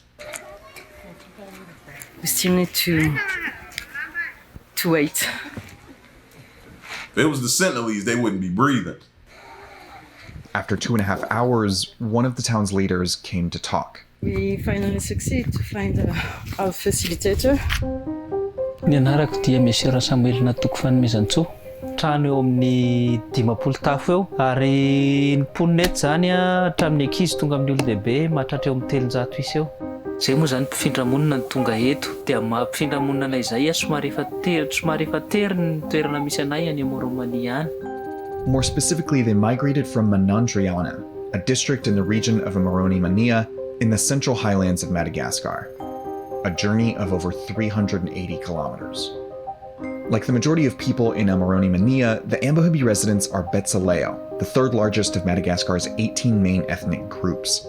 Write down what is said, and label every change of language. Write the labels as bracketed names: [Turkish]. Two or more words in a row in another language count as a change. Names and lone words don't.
[English] We still need to wait. If it was the Sentinelese, they wouldn't be breathing. After 2.5 hours, one of the town's leaders came to talk. We finally succeed to find our facilitator. [Malagasy] Ny anarako dia Monsieur Samuel natoko fanomezantsoa. Trano eo amin'ny 10 tafo eo ary ny mponina eto zany hatramin'ny ankizy tonga amin'ny olon-dehibe mahatratra eo amin'ny 300 isa eo. Zay moa zany mpifindra monina ny tonga eto dia mampifindra monina anay izay somary efa tery ny toerana misy anay any Romania any. [English] More specifically, they migrated from Manandriana, a district in the region of Moroni Mania in the central highlands of Madagascar, a journey of over 380 kilometers. Like the majority of people in Moroni Mania, the Ambohibi residents are Betsaleo, the third largest of Madagascar's 18 main ethnic groups.